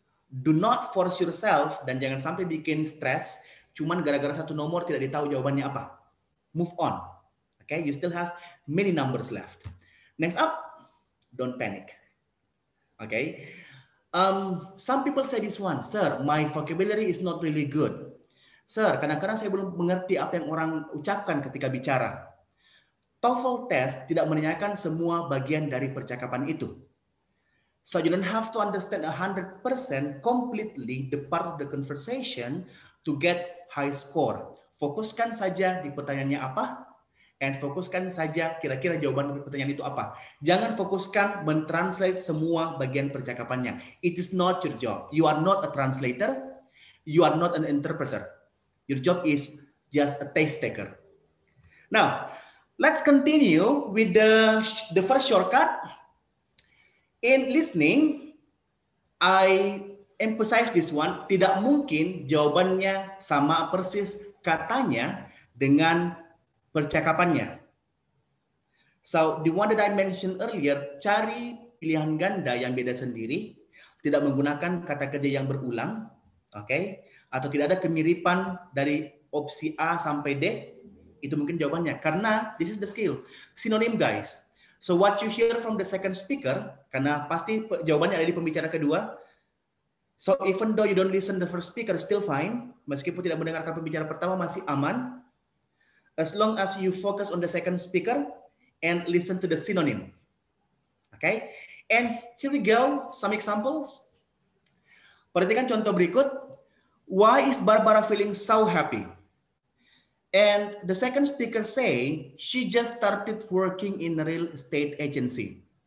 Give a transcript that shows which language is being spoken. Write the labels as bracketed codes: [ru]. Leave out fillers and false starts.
[en] Do not force yourself [id] dan jangan sampai bikin stres cuman gara-gara satu nomor tidak ditahu jawabannya apa. [en] Move on. Okay, you still have many numbers left. Next up, don't panic. Okay. Some people say this one, sir, my vocabulary is not really good. [id] Sir, kadang-kadang saya belum mengerti apa yang orang ucapkan ketika bicara. TOEFL test tidak menanyakan semua bagian dari percakapan itu. [en] So you don't have to understand 100% completely the part of the conversation to get high score. [id] Fokuskan saja di pertanyaannya apa, and fokuskan saja kira-kira jawaban pertanyaan itu apa. Jangan fokuskan mentranslate semua bagian percakapannya. [en] It is not your job. You are not a translator. You are not an interpreter. Your job is just a taste taker. Now, let's continue with the first shortcut. In listening, I emphasize this one, [id] tidak mungkin jawabannya sama persis katanya dengan percakapannya. [en] So, the one that I mentioned earlier, [id] cari pilihan ganda yang beda sendiri, tidak menggunakan kata kerja yang berulang, okay? Atau tidak ada kemiripan dari opsi A sampai D, itu mungkin jawabannya. [en] Karena this is the skill, sinonim guys. So what you hear from the second speaker, [id] karena pasti jawabannya ada di pembicara kedua. [en] So even though you don't listen the first speaker, still fine. [id] Meskipun tidak mendengarkan pembicara pertama, masih aman. [en] As long as you focus on the second speaker and listen to the synonym. Okay, and here we go, some examples. [id] Perhatikan contoh berikut. [en] Why is Barbara feeling so happy? And the second speaker say, she just started working in a real estate agency.